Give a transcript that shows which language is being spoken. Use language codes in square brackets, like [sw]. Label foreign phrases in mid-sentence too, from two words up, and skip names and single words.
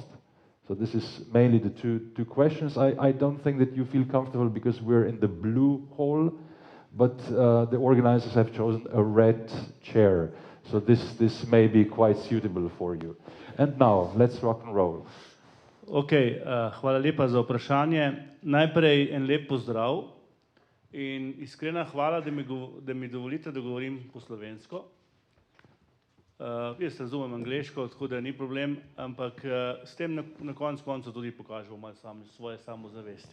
[en] So this is mainly the two questions. I don't think that you feel comfortable because we're in the blue hole, but the organizers have chosen a red chair. So this may be quite suitable for you. And now, let's rock and roll. [sl] Hvala lepa za vprašanje. Najprej en lep pozdrav in iskrena hvala, da mi dovolite, da govorim po slovensko. Jaz razumem angleško, tako da ni problem, ampak s tem na koncu tudi pokažemo malo svoje samozavesti.